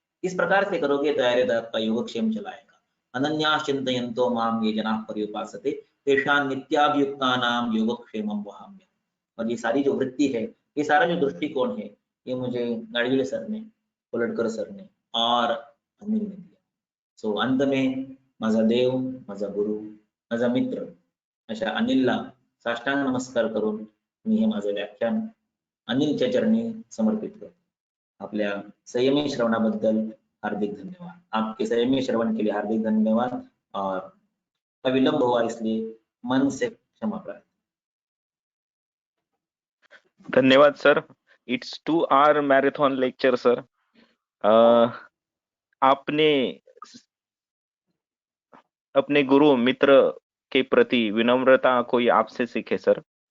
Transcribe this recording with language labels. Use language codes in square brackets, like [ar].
[hi] इस प्रकार से करोगे तो आयुर्वेद आपका योगक्षेम चलाएगा। [sa] अनन्या चिंतयन्तो माम ये जनाः पर्युपासते तेषां नित्याभियुक्तानां योगक्षेमं वहाम्यहम्। [hi] और ये सारी जो वृत्ति है, ये सारा जो दृष्टिकोण है, ये मुझे गाडगीळ सर ने, कोलटकर सर ने और अनिल ने दिया। [mr] सो अंत में माझा देव, माझा गुरु, माझा मित्र अशा अनिलला साष्टांग नमस्कार करून मी हे माझे व्याख्यान अनिलच्या चरणी समर्पित करतो। आपल्या संयमी श्रवणाबद्दल हार्दिक धन्यवाद। [hi] आपके संयमी श्रवण के लिए हार्दिक धन्यवाद और विलंब हुआ इसलिए मन से क्षमा प्रार्थना। धन्यवाद sir. [en] It's 2 hour marathon lecture sir. [hi] आपने अपने गुरु मित्र के प्रति विनम्रता कोई आपसे सीखे सर।